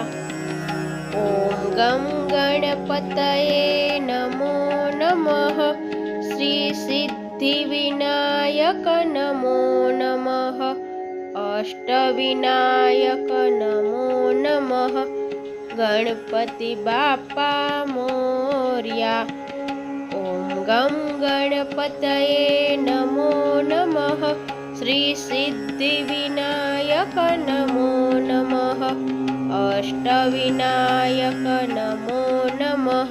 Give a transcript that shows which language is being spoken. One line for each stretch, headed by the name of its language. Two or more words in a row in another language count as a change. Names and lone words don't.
Sanskrit: ओम गम गणपतये नमो नमः. श्री सिद्धि विनायक नमो नमः. अष्टविनायक नमो नमः.
Marathi: गणपति बाप्पा मोरया।
Sanskrit: ओम गं गणपतये नमो नमः। श्री सिद्धिविनायक नमो नमः। अष्टविनायक नमो नमः।